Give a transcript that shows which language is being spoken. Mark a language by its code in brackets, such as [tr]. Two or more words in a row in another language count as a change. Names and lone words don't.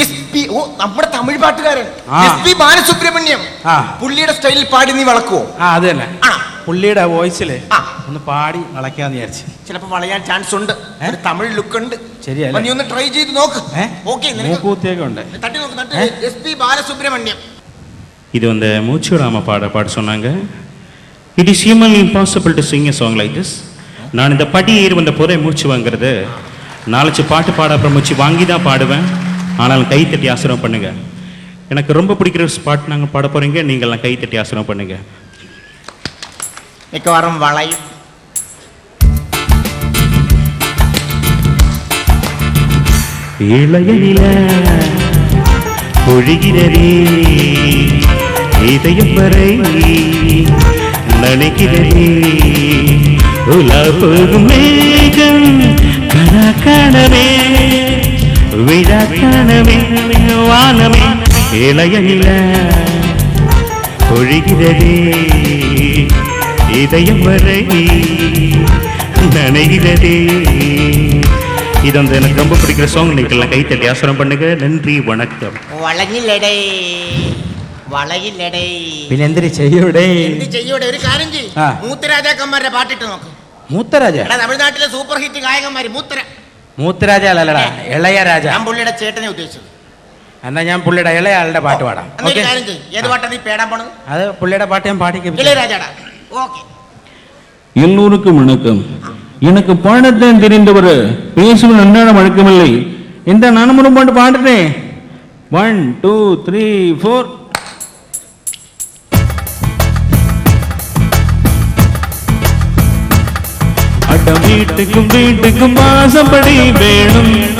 [ml] നമ്മുടെ തമിഴ് പാട്ടുകാരൻ SP ബാലസുബ്രഹ്മണ്യം. പുള്ളിയുടെ സ്റ്റൈലിൽ പാടി നീ വളക്കുവോ? അത് തന്നെ. പുള്ളിയുടെ വോയിസില് ഒന്ന് പാടി വളയ്ക്കാന്ന് വിചാരിച്ചു. ചിലപ്പോ വളയാൻ ചാൻസ് ഉണ്ട്. ഒരു തമിഴ് ലുക്ക് ഉണ്ട്. ശരിയല്ലേ? നീ ഒന്ന് ട്രൈ ചെയ്ത് നോക്ക്. മൂക്കൂത്തിയൊക്കെ ഉണ്ട്. തട്ടി നോക്ക്. SP ബാലസുബ്രഹ്മണ്യം. [ta] இது வந்து மூச்சு விடாமல் பாட சொன்னாங்க. [en] It is human impossible to sing a song like this. [ta] நான் இந்த படி ஏறி வந்த போதே மூச்சு வாங்குறது. நாளைக்கு பாட்டு பாட அப்புறம் மூச்சு வாங்கி தான் பாடுவேன். ஆனாலும் கை தட்டி ஆசிரம் பண்ணுங்க. எனக்கு ரொம்ப பிடிக்கிற ஸ்பாட் நாங்கள் பாட போகிறீங்க. நீங்கள்லாம் கை தட்டி ஆசிரம் பண்ணுங்க. [ml] മിക്കവാറും വളയും. [ta] இளைய நில பொழிகிறதே இதயம் வரை நனைகிறதே உலா போகும் மேகம் கனா காணவே விழா காணவே வானமே இளைய நில பொழிகிறதே இதயம் வரை நனைகிறதே. இது வந்து எனக்கு ரொம்ப பிடிக்கிற சாங். நீங்கள்லாம் கை தட்டி ஆசனம் பண்ணுங்க. நன்றி, வணக்கம். [ml] വളഞ്ഞില്ലടേ വളയില്ലടേ. പിന്നെ എന്തിനു ചെയ്യൂടെ? എന്ത് ചെയ്യൂടെ? ഒരു കാര്യം ചെയ്യ്. മൂത്തരാജാക്കന്മാരുടെ പാട്ടിട്ട് നോക്ക്. മൂത്തരാജ? തമിഴ്നാട്ടിലെ സൂപ്പർ ഹിറ്റ് ഗായകന്മാര്. മൂത്തരാജ അല്ലടാ, ഇളയരാജ. ഞാൻ പുള്ളിയുടെ ചേട്ടനെ ഉദ്ദേശിച്ചത്. എന്നാ ഞാൻ പുള്ളിയുടെ ഇളയാളുടെ പാട്ട് പാടാം. കാര്യം ചെയ്യ്. ഏത് പാട്ടാ നീ പേടാൻ പോണത്? അത് പുള്ളിയുടെ പാട്ട് ഞാൻ പാടി. ഇളയരാജാടാ. ഓക്കെ. [ta] எல்லோருக்கும் வணக்கம். எனக்கு பாடத்தான் தெரிந்தவர், பேசுவது அன்றாட வழக்கமில்லை. இந்த நானும் ஒரு பாட்டு பாடுறேன். 1 2 3 4. அட வீட்டுக்கும் வீட்டுக்கும் வாசப்படி வேணும்.